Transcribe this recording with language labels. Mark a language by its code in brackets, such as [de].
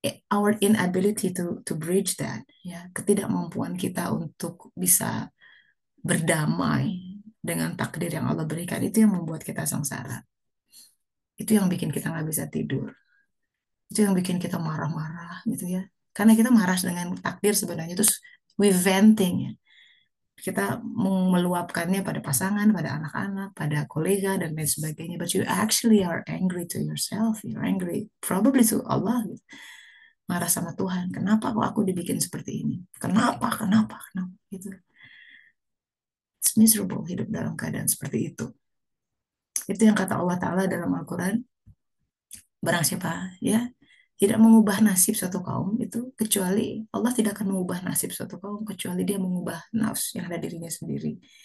[en] Our inability to bridge that, [id] ya, ketidakmampuan kita untuk bisa berdamai dengan takdir yang Allah berikan, itu yang membuat kita sengsara. Itu yang bikin kita nggak bisa tidur. Itu yang bikin kita marah-marah gitu ya. Karena kita marah dengan takdir sebenarnya, terus [en] we venting [id] ya. Kita meluapkannya pada pasangan, pada anak-anak, pada kolega dan lain sebagainya. [en] But you actually are angry to yourself, you're angry probably to Allah gitu. [id] Marah sama Tuhan. Kenapa kok aku dibikin seperti ini? Kenapa? Kenapa? Kenapa? Gitu. [en] It's miserable [id] hidup dalam keadaan seperti itu. Itu yang kata Allah Ta'ala dalam Al-Quran. Barang siapa ya tidak mengubah nasib suatu kaum itu, kecuali Allah tidak akan mengubah nasib suatu kaum kecuali dia mengubah nafs yang ada dirinya sendiri.